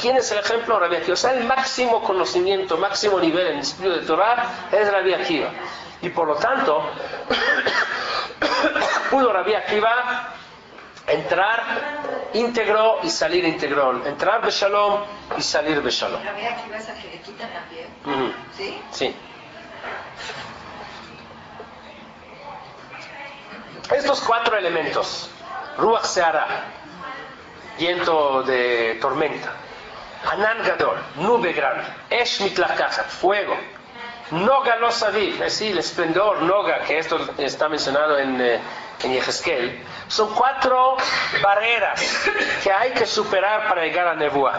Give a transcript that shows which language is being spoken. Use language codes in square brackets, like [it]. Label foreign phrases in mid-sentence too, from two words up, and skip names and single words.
[es] ¿Quién es el ejemplo? Rabbi Akiva. O sea, el máximo conocimiento, máximo nivel en el estudio de Torah es Rabbi Akiva. Y por lo tanto, pudo Rabbi Akiva entrar íntegro y salir íntegro, entrar beshalom y salir beshalom. Rabbi Akiva es el que le quitan la piel, ¿sí? Sí. Estos 4 elementos, [he] רוח סערה, [es] viento de tormenta, [he] ענן גדול, [es] nube grande, [he] אש מתלקחת, [es] fuego, [he] נגה לו סביב, [es] es decir, el esplendor, Noga, que esto está mencionado en Yehezkel, son 4 barreras que hay que superar para llegar a Nebuá.